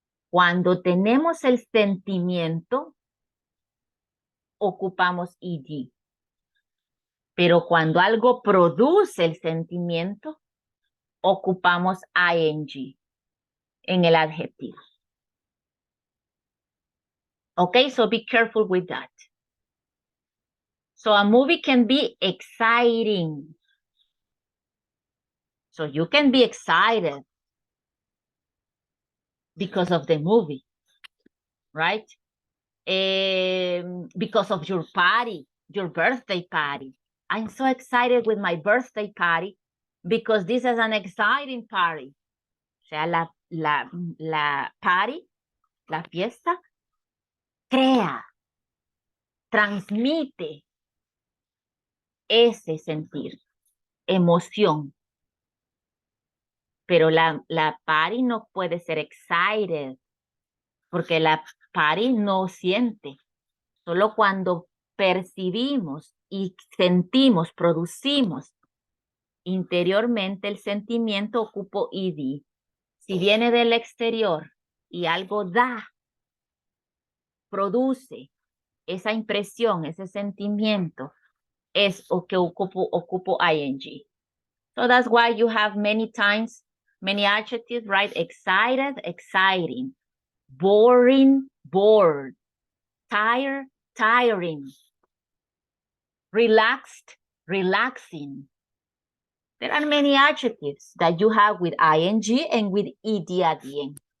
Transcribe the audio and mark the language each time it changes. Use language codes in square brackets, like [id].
[es] Cuando tenemos el sentimiento, ocupamos ed. Pero cuando algo produce el sentimiento, ocupamos ing en el adjetivo. [en] Okay, so be careful with that. So a movie can be exciting. So you can be excited because of the movie, right? Because of your party, your birthday party. I'm so excited with my birthday party because this is an exciting party. [es] O sea, la party, la fiesta, crea, transmite ese sentir, emoción. Pero la party no puede ser excited porque la party no siente. Solo cuando percibimos y sentimos, producimos interiormente el sentimiento, ocupo ed. Si viene del exterior, y algo da, produce esa impresión, ese sentimiento, es o que ocupo ing. [en] So that's why you have many times, many adjectives, right? Excited, exciting. Boring, bored. Tired, tiring. Relaxed, relaxing. There are many adjectives that you have with ing and with ed at the end.